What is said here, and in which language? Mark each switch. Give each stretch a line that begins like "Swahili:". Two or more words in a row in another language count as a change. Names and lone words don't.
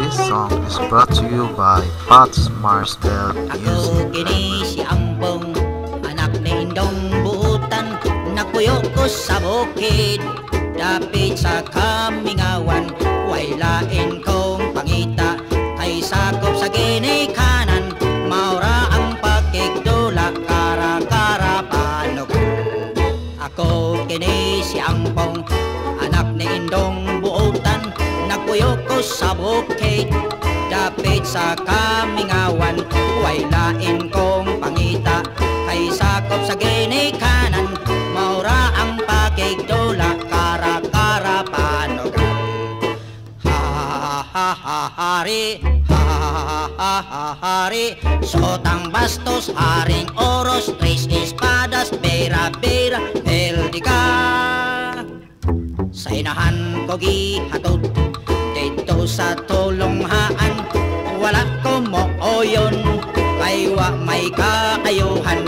English: song is brought to you by Pat's Marsbell
Cebuano: Ako Music. kini si Ambong, anak ni Indong Buutan. Nakuyo ko sa bukid, dapit sa kamingawan. Way lain kong pangita, kay sakop sa ginikanan. Maura ang pagkigdula, kara-kara panog. Ako kini si Ambong, anak ni Indong Buutan. Nakuyo ko sa bukid, dapit sa kamingawan. Way lain kong pangita, kay sakop sa ginikanan. Maura ang pagkigdula, kara-kara panogan. Ha-ha-ha-ha-hari, ha-ha-ha-ha-hari. Sotang bastos, haring oros, tres espadas, bera-bera, heldiga. Sa inahan ko gihatod, dito sa tulonghaan. Wala ko mo oyon, kay wa may kaayuhan.